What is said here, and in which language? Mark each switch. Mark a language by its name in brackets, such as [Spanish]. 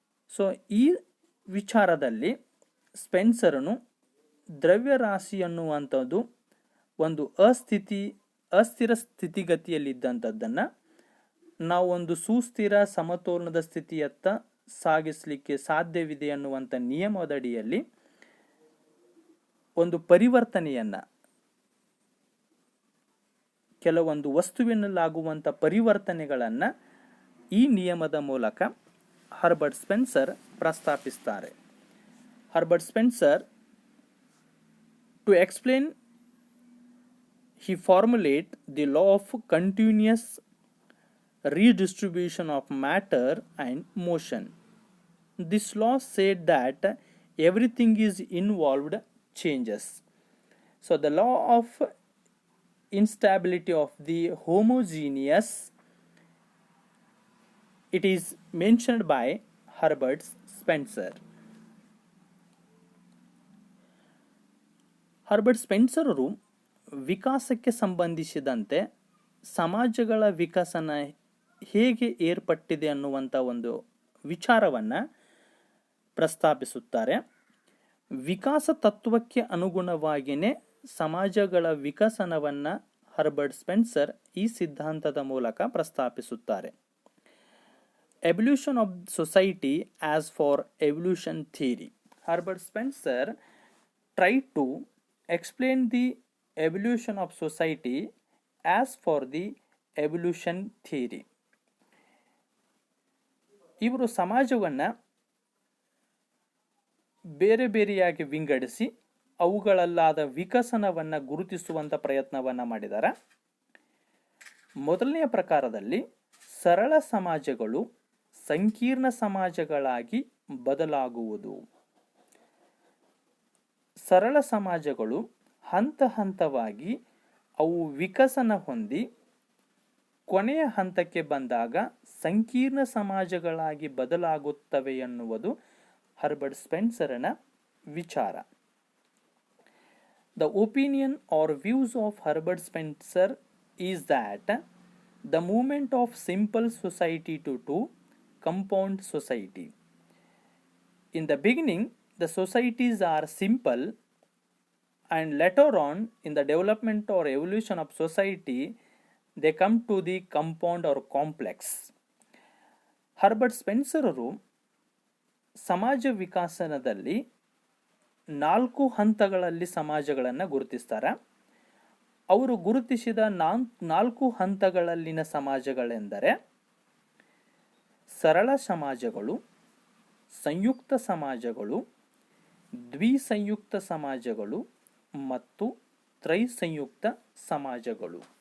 [Kannada] So ಈ ವಿಚಾರದಲ್ಲಿ ಸ್ಪೆನ್ಸರನು ದ್ರವ್ಯರಾಶಿ ಅನ್ನುವಂಥದ್ದು ಒಂದು ಅಸ್ಥಿರ ಸ್ಥಿತಿಗತಿಯಲ್ಲಿದ್ದಂಥದ್ದನ್ನು ನಾವೊಂದು ಸುಸ್ಥಿರ ಸಮತೋಲನದ ಸ್ಥಿತಿಯತ್ತ ಸಾಗಿಸಲಿಕ್ಕೆ ಸಾಧ್ಯವಿದೆ ಅನ್ನುವಂಥ ನಿಯಮದಡಿಯಲ್ಲಿ ಒಂದು ಪರಿವರ್ತನೆಯನ್ನು, ಕೆಲವೊಂದು ವಸ್ತುವಿನಲ್ಲಾಗುವಂಥ ಪರಿವರ್ತನೆಗಳನ್ನು ಈ ನಿಯಮದ ಮೂಲಕ Herbert Spencer ಪ್ರಸ್ತಾಪಿಸ್ತಾರೆ. [English] Herbert Spencer to explain, he formulate the law of continuous redistribution of matter and motion. This law said that everything is involved changes. So the law of instability of the homogeneous, it is mentioned by Herbert Spencer. [Kannada] Herbert ಸ್ಪೆನ್ಸರರು ವಿಕಾಸಕ್ಕೆ ಸಂಬಂಧಿಸಿದಂತೆ ಸಮಾಜಗಳ ವಿಕಸನ ಹೇಗೆ ಏರ್ಪಟ್ಟಿದೆ ಅನ್ನುವಂಥ ಒಂದು ವಿಚಾರವನ್ನು ಪ್ರಸ್ತಾಪಿಸುತ್ತಾರೆ. ವಿಕಾಸ ತತ್ವಕ್ಕೆ ಅನುಗುಣವಾಗಿಯೇ ಸಮಾಜಗಳ ವಿಕಸನವನ್ನು ಹರ್ಬರ್ಟ್ ಸ್ಪೆನ್ಸರ್ ಈ ಸಿದ್ಧಾಂತದ ಮೂಲಕ ಪ್ರಸ್ತಾಪಿಸುತ್ತಾರೆ. [English] Evolution of society as for evolution theory. Herbert Spencer try to explain the evolution of society as for the evolution theory. [Kannada] ಇವರು ಸಮಾಜವನ್ನು ಬೇರೆ ಬೇರೆಯಾಗಿ ವಿಂಗಡಿಸಿ ಅವುಗಳಲ್ಲಾದ ವಿಕಸನವನ್ನು ಗುರುತಿಸುವಂಥ ಪ್ರಯತ್ನವನ್ನು ಮಾಡಿದ್ದಾರೆ. ಮೊದಲನೆಯ ಪ್ರಕಾರದಲ್ಲಿ ಸರಳ ಸಮಾಜಗಳು ಸಂಕೀರ್ಣ ಸಮಾಜಗಳಾಗಿ ಬದಲಾಗುವುದು. ಸರಳ ಸಮಾಜಗಳು ಹಂತ ಹಂತವಾಗಿ ಅವು ವಿಕಸನ ಹೊಂದಿ ಕೊನೆಯ ಹಂತಕ್ಕೆ ಬಂದಾಗ ಸಂಕೀರ್ಣ ಸಮಾಜಗಳಾಗಿ ಬದಲಾಗುತ್ತವೆ ಎನ್ನುವುದು ಹರ್ಬರ್ಟ್ ಸ್ಪೆನ್ಸರನ ವಿಚಾರ. [English] The opinion or views of Herbert Spencer is that the movement of simple society to compound society. In the beginning the societies are simple, and later on in the development or evolution of society they come to the compound or complex. [Kannada] Herbert ಸ್ಪೆನ್ಸರರು ಸಮಾಜ ವಿಕಾಸನದಲ್ಲಿ 4 ಹಂತಗಳಲ್ಲಿ ಸಮಾಜಗಳನ್ನು ಗುರುತಿಸ್ತಾರೆ. ಅವರು ಗುರುತಿಸಿದ 4 ಹಂತಗಳಲ್ಲಿನ ಸಮಾಜಗಳೆಂದರೆ ಸರಳ ಸಮಾಜಗಳು, ಸಂಯುಕ್ತ ಸಮಾಜಗಳು, ದ್ವಿಸಂಯುಕ್ತ ಸಮಾಜಗಳು ಮತ್ತು ತ್ರೈಸಂಯುಕ್ತ ಸಮಾಜಗಳು.